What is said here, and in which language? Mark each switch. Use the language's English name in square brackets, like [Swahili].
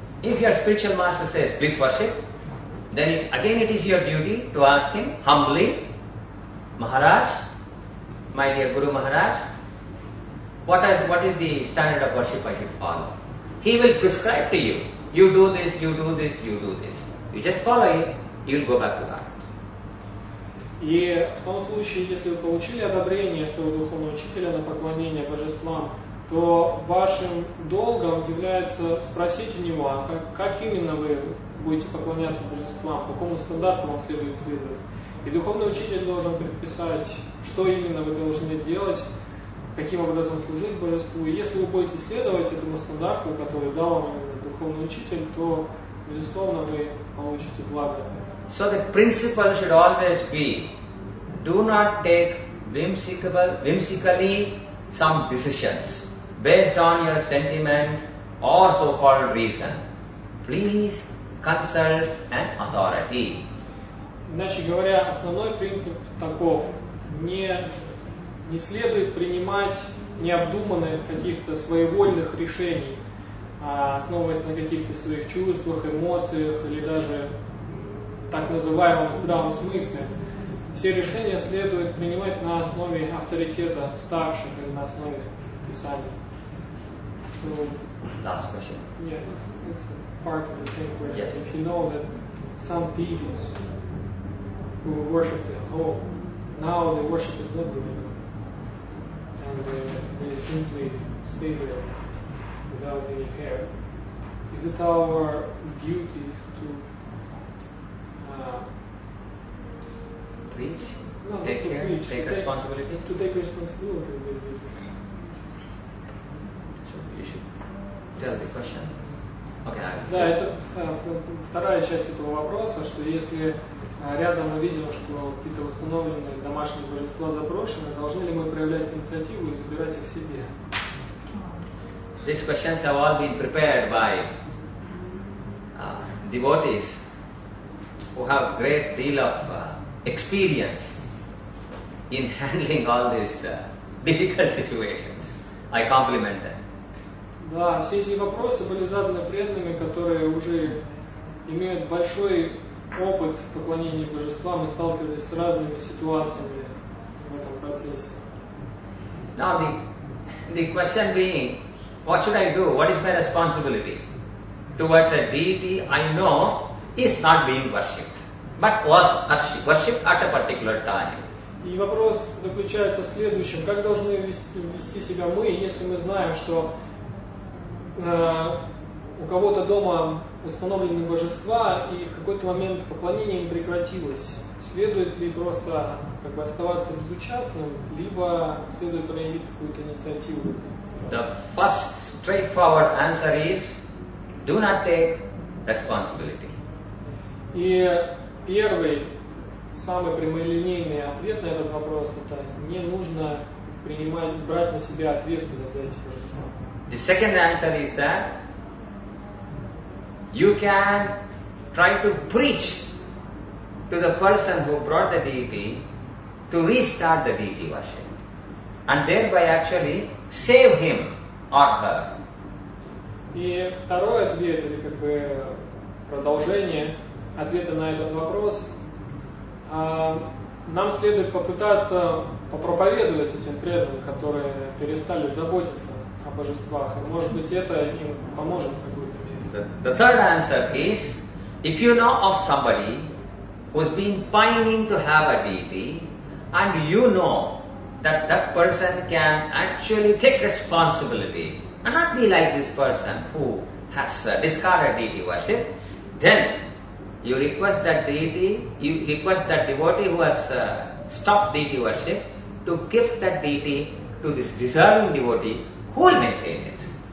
[English] If your spiritual master says, please worship, then again it is your duty to ask him humbly, Maharaj, my dear Guru Maharaj, what is the standard of worship I should follow? He will prescribe to you, you do this, you do this, you do this. You just follow it, you will go back to that. [Russian] И в том случае, если вы получили одобрение своего духовного учителя на поклонение божествам, то вашим долгом является спросить у него, как именно вы будете поклоняться божествам, по какому стандарту вам следует следовать. И духовный учитель должен предписать, что именно вы должны делать, каким образом служить божеству. И если вы будете следовать этому стандарту, который дал вам именно духовный учитель, то, безусловно, вы получите благо от этого. [English] So the principle should always be, do not take whimsically some decisions based on your sentiment or so-called reason. Please consult an authority. [Russian] Иначе говоря, основной принцип таков: не следует принимать необдуманных каких-то своевольных решений, основываясь на каких-то своих чувствах, эмоциях или даже так называемом здравом смысле. Все решения следует принимать на основе авторитета старших или на основе Писания. [English] So, Last question. yeah, it's part of the same question. Yes. If you know that some deities who worshipped at home, now the worship is not going on, and they simply stay there without any care. Is it our duty to Preach, no, take to care, preach, take to responsibility. To take responsibility with it. So you should tell the question. Okay. [Russian] Да, это вторая часть этого вопроса, что если рядом мы видим, что какие-то установленные домашние божества заброшены, должны ли мы проявлять инициативу и забирать их себе? [English] These questions have all been prepared by devotees who have great deal of experience in handling all these difficult situations. I compliment them. [Russian] Да, все эти вопросы были заданы преданными, которые уже имеют большой опыт в поклонении божествам и сталкивались с разными ситуациями в этом процессе. [English] Now the question being, what should I do? What is my responsibility towards a deity I know is not being worshipped, but was worshipped at a particular time? [Russian] И вопрос заключается в следующем: как должны вести себя мы, если мы знаем, что у кого-то дома установлены божества, и в какой-то момент поклонение им прекратилось? Следует ли просто оставаться безучастным, либо следует проявить какую-то инициативу? [English] The first straightforward answer is, do not take responsibility. [Russian] И первый, самый прямолинейный ответ на этот вопрос — это не нужно брать на себя ответственность за эти божества. [English] The second answer is that you can try to preach to the person who brought the deity to restart the deity worship, and thereby actually save him or her. [Russian] И второй ответ, или продолжение ответа на этот вопрос: нам следует попытаться попроповедовать этим преданным, которые перестали заботиться о божествах, и, может быть, это им поможет в какой-то мере. [English] The third answer is, if you know of somebody who's been pining to have a deity, and you know that that person can actually take responsibility and not be like this person who has discarded deity worship, then you request that deity, you request that devotee who has stopped deity worship to give that deity to this deserving devotee who will maintain it.